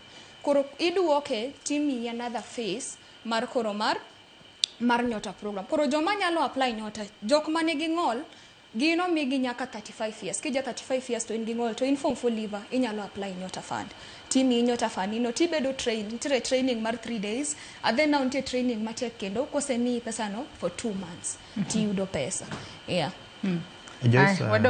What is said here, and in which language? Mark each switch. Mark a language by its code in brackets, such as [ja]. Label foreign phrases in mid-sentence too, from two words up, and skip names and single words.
[luo] Koro iduoke timi [en] another phase [luo] mar koro mar Nyota program. Koro joma nyalo apply Nyota jok mane gi ng'ol gino migi nyaka 35 years. Kija 35 years to in gi ng'ol to in form 4 liver inyalo apply Nyota Fund. Timi Nyota Fund ino tibedo training mar [en] 3 days and then now [luo] ntie training matek kendo kose mi pesa no [en] for 2 months. [luo] Ti yudo pesa. [en] Yeah. Just